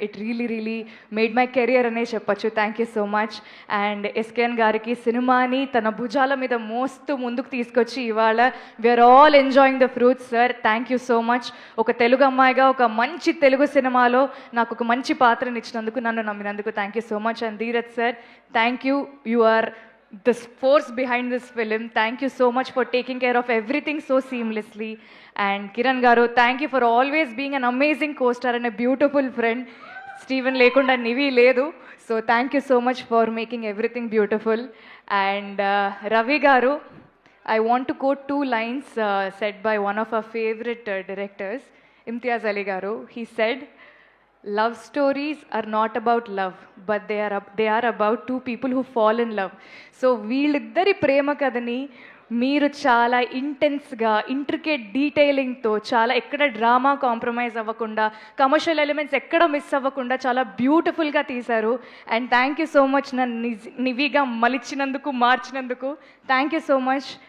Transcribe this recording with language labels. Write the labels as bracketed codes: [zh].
[en] it really made my career [te] అనే చెప్పొచ్చు. [en] Thank you so much. And SKN [te] గారికి సినిమాని తన భుజాల మీద మోస్తూ ముందుకు తీసుకొచ్చి ఇవాళ [en] We're all enjoying the fruits sir. Thank you so much. [te] ఒక తెలుగు అమ్మాయిగా ఒక మంచి తెలుగు సినిమాలో నాకు ఒక మంచి పాత్రని ఇచ్చినందుకు, నన్ను నమ్మినందుకు [en] Thank you so much. And Dheeraj sir, thank you. You are the force behind this film. Thank you so much for taking care of everything so seamlessly. And Kiran garu, thank you for always being an amazing co-star and a beautiful friend. Steven [te] lekunda nivi ledu, [en] so thank you so much for making everything beautiful. And Ravi garu, I want to quote 2 lines said by one of our favorite directors, Imtiaz Ali garu. He said, love stories are not about love, but they are about 2 people who fall in love. [te] So వీళ్ళిద్దరి ప్రేమ కథని మీరు చాలా ఇంటెన్స్గా, intricate డీటెయిలింగ్తో, చాలా ఎక్కడ drama compromise అవ్వకుండా, commercial elements ఎక్కడ miss అవ్వకుండా చాలా బ్యూటిఫుల్గా తీశారు. [en] and thank you so much [te] నన్ను నివిగా మలిచినందుకు, మార్చినందుకు [en] Thank you so much.